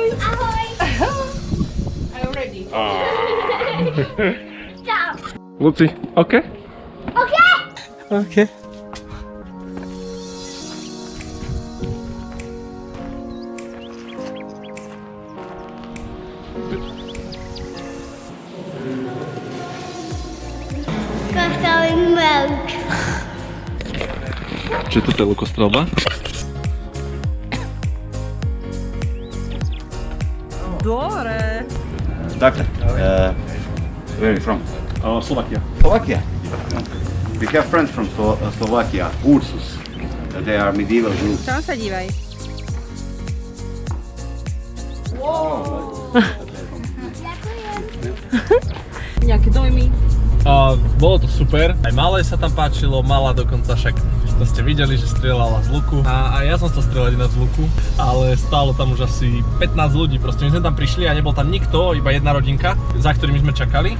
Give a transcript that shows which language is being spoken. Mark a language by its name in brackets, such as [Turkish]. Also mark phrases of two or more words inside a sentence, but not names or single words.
[Slovak] Ahoj. [English] Are you ready? [Slovak] Čau. [English] Luci, OK? OK? OK. [Slovak] Kostrový mlk. Čiže toto je lukostrelba? Dobre. [English] Doctor, where are you from? Slovakia. Slovakia. We have friends from Slovakia, Ursus. They are medieval group. [Slovak] Tam sa dívaj. Nejaké dojmy? Bolo to super, aj malé sa tam páčilo, mala dokonca však to ste videli, že strieľala z luku a ja som sa strieľať ináč z luku, ale stálo tam už asi 15 ľudí, proste my sme tam prišli a nebol tam nikto, iba jedna rodinka, za ktorými sme čakali.